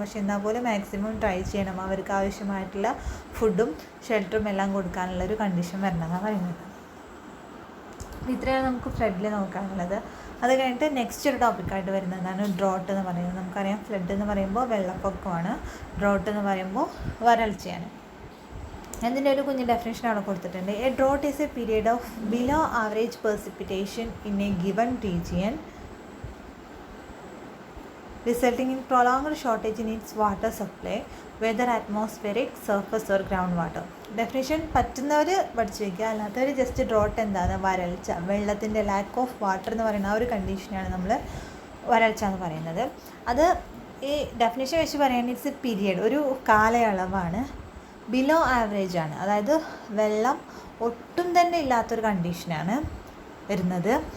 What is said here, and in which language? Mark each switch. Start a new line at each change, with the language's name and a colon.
Malayalam: പക്ഷെ എന്നാൽ പോലും മാക്സിമം ട്രൈ ചെയ്യണം, അവർക്ക് ആവശ്യമായിട്ടുള്ള ഫുഡും ഷെൽട്ടറും എല്ലാം കൊടുക്കാനുള്ളൊരു കണ്ടീഷൻ വരണമെന്നാണ് പറയുന്നത്. ഇത്രയാണ് നമുക്ക് ഫ്ലഡിൽ നോക്കാനുള്ളത്. അത് കഴിഞ്ഞിട്ട് നെക്സ്റ്റ് ഒരു ടോപ്പിക്കായിട്ട് വരുന്നതാണ് ഡ്രോട്ട് എന്ന് പറയുന്നത്. നമുക്കറിയാം ഫ്ലഡ് എന്ന് പറയുമ്പോൾ വെള്ളപ്പൊക്കമാണ്, ഡ്രോട്ട് എന്ന് പറയുമ്പോൾ വരൾച്ചയാണ്. അതിൻ്റെ ഒരു കുഞ്ഞ് ഡെഫിനേഷൻ അവിടെ കൊടുത്തിട്ടുണ്ട്.
English: A drought is a period of below average precipitation in a given region resulting in prolonged shortage in its water supply, whether atmospheric, surface or ground water.
Malayalam: Definition പറ്റുന്നവർ പഠിച്ചു വയ്ക്കുക, അല്ലാത്തവർ ജസ്റ്റ് ഡ്രോട്ട് എന്താണ്, വരൾച്ച, വെള്ളത്തിൻ്റെ
English: lack of water
Malayalam: എന്ന് പറയുന്ന ആ ഒരു കണ്ടീഷനാണ് നമ്മൾ വരൾച്ച എന്ന് പറയുന്നത്. അത് ഈ ഡെഫിനേഷൻ വെച്ച് പറയുകയാണെങ്കിൽ
English: it's a period,
Malayalam: ഒരു കാലയളവാണ്, ബിലോ ആവറേജ് ആണ്, അതായത് വെള്ളം ഒട്ടും തന്നെ ഇല്ലാത്തൊരു കണ്ടീഷനാണ് വരുന്നത്.